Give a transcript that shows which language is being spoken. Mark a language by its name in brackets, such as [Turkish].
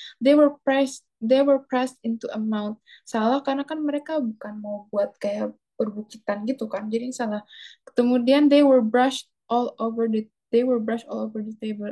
[English] They were pressed into a mound. [Indonesian] Salah karena kan mereka bukan mau buat kayak perbukitan gitu kan. Jadi ini salah. [English] Kemudian they were brushed all over the table.